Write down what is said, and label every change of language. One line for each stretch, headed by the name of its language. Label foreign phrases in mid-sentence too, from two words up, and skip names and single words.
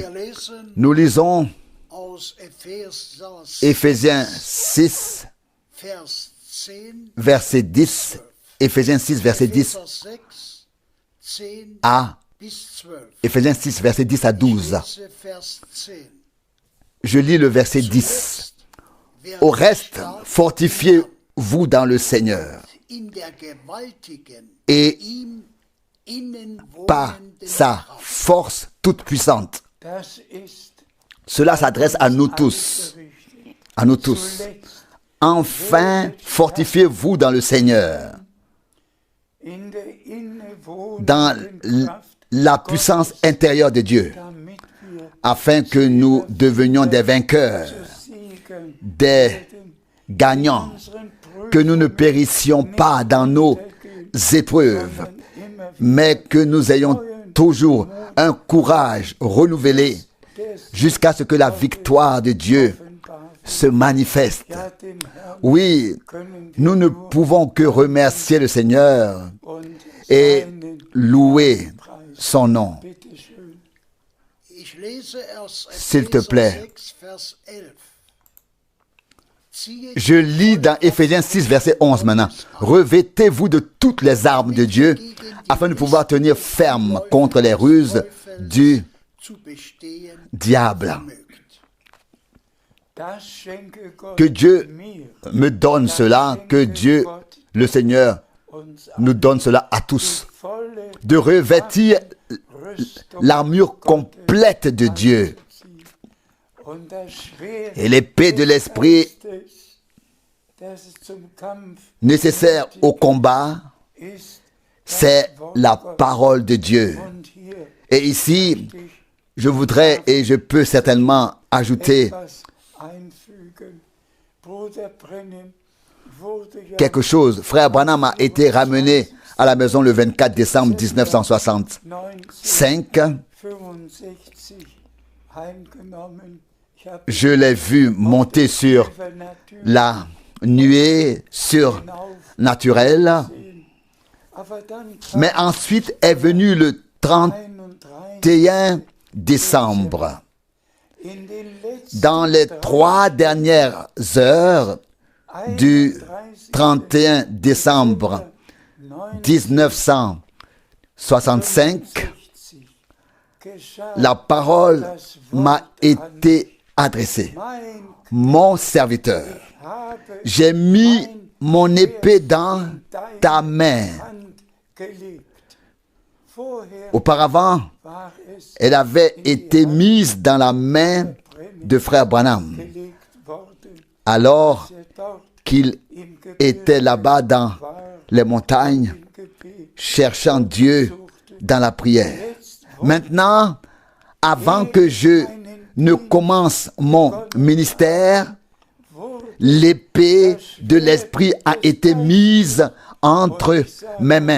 French: Nous lisons Éphésiens 6, verset 10, Éphésiens 6, verset 10
German: Epheser 6, 10
French: à
German: bis 12.
French: Éphésiens 6, verset 10 à 12.
German: Lese Vers 10.
French: Je lis le verset 10.
German: Wer
French: Au reste,
German: stark
French: fortifiez-vous dans le Seigneur
German: in der gewaltigen,
French: et
German: ihm innen
French: par
German: wohnenden
French: sa
German: Kraft.
French: force toute puissante.
German: Das ist
French: Cela s'adresse à nous tous.
German: gerichtet.
French: À nous tous.
German: Zuletzt
French: Enfin, fortifiez-vous dans le Seigneur,
German: in der
French: dans
German: innewohnenden Kraft,
French: la puissance intérieure de Dieu,
German: damit wir
French: afin que nous devenions des vainqueurs,
German: zu siegen
French: des
German: werden,
French: gagnants,
German: unseren
French: que nous ne périssions pas dans nos épreuves,
German: Prüfungen immer
French: mais que nous ayons toujours un courage renouvelé
German: des
French: jusqu'à ce que la victoire de Dieu
German: offenbar.
French: se manifeste.
German: Ja, dem Herrn
French: Oui,
German: können wir
French: nous ne
German: nur
French: pouvons que remercier le Seigneur
German: und
French: et
German: seinen
French: louer
German: Preis.
French: son nom.
German: Bitte schön. Ich lese aus
French: S'il te
German: Epheser
French: plaît.
German: 6, Vers 11. Ziehe
French: Je lis dans Éphésiens 6, verset 11 maintenant. Revêtez-vous de toutes les armes de Dieu afin de pouvoir tenir ferme contre les ruses du
German: zu bestehen
French: diable.
German: mögt. Das schenke Gott
French: Que Dieu
German: mir
French: me donne cela, que Dieu, le Seigneur,
German: uns
French: nous donne cela à tous.
German: volle
French: De revêtir
German: Rüstung
French: l'armure complète de Dieu
German: und das Schwert
French: et l'épée de l'esprit
German: Geistes, das zum Kampf
French: nécessaire au combat,
German: ist,
French: c'est la parole de Dieu.
German: und hier
French: Et ici,
German: dich
French: je voudrais et je peux certainement ajouter
German: etwas einfügen. Bruder Brennan wurde ja
French: quelque chose. Frère Branham a été ramené à la maison le 24 décembre 1965.
German: 1965 heimgenommen. Ich habe
French: Je l'ai vu monter sur
German: natürlich
French: la nuée surnaturelle.
German: aber dann kam
French: Mais ensuite est venu le 31 31 décembre.
German: in den letzten
French: Dans les 3 dernières heures du 31 décembre 1965,
German: geschah
French: la parole m'a été adressée.
German: mein
French: Mon serviteur,
German: habe
French: j'ai mis mon épée dans ta main.
German: Hand gelegt. Vorher
French: Auparavant,
German: war es
French: elle avait été mise dans la main de frère Branham,
German: gelegt worden,
French: alors
German: der dort
French: qu'il
German: im
French: était là-bas dans
German: war,
French: les montagnes,
German: im Gebet.
French: cherchant Dieu dans la prière. Maintenant, avant que je ne commence mon ministère, l'épée de l'esprit a été mise entre mes mains.